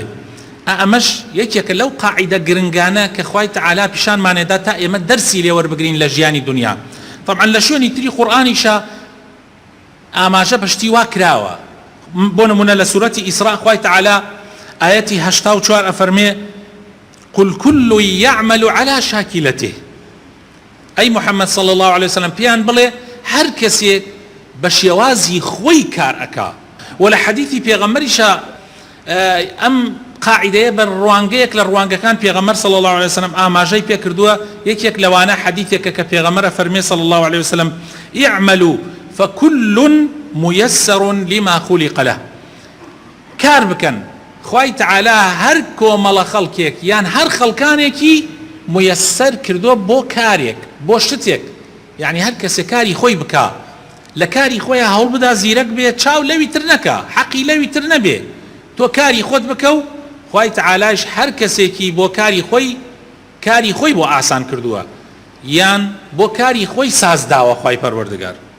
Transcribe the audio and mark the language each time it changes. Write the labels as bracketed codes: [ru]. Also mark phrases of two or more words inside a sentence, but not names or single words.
[ckb] ئەمەش یەکێکە لەو قاعیدە گرنگانە کە خوای تەعالی پیشانمانێدا تا ئێمە دەرسی لێ وەربگرین لە ژیانی دنیا. طبعا لە شوێنی تری قورئانیشە ئاماژە پشتی وا کراوە. بۆ نمونە لە سوورەتی ئیسراء خوای تەعالی ئاەتی 84 ئەفەرمێ [ar] قل كل يعمل على شاكلته. [ckb] ئەی محەممەد [ar] صلى الله عليه وسلم [ckb] پیان بڵێ هەر کەسێک بە شێوازی خۆی کار ئەکا. و لە حەدیثی پێغەمبەریشە ئەم قاعیدەیە بە ڕوانگەیەک لە ڕوانگەکان پێغەمبەر [ar] صلى الله عليه وسلم [ckb] ئاماژەی پێ کردووە. یەکێک لەوانە حەدیثێکە کە پێغەمبەر فەرمێ [ar] صلى الله عليه وسلم اعملوا فكل ميسر لما خلق له. [ckb] کار بکەن، خوای تعالی هەر کۆمەڵە خەڵکێک یان هەر خەڵکانێکی ميسر کردووە بۆ کارێک، بۆ شتێک، یعنی هەر کەسێک کاری خۆی بکا لە کاری خۆیان هەوڵ بدا زیرەک بێ چاو لەوی تر نەکە حەقی لەوی تر نەبێ تۆ کاری خۆت بکە و خوای تەعالایش هەر کەسێکی بۆ کاری خۆی بۆ ئاسان کردووە یان بۆ کاری خۆی سازداوە خوای پەروەردگار.